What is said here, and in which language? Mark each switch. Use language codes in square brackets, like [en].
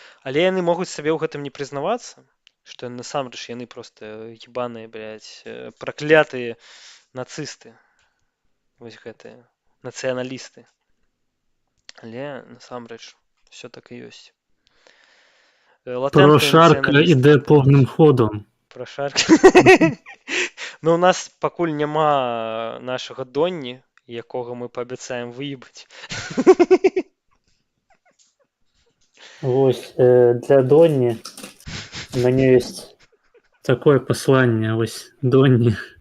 [be] Але яны могуць сабе ў гэтым не прызнавацца, што насамрэч яны проста ебаныя, блядь, праклятыя нацысты. Вось гэтыя нацыяналісты. Але насамрэч все так і ёсць. [uk] Прошарка іде повним ходом. [be] Прошарка. Ну, у нас пакуль няма нашага Донні, якога мы паабяцаем выебаць. Вось, для Донні у мяне ёсць такое пасланне, вось, Донні.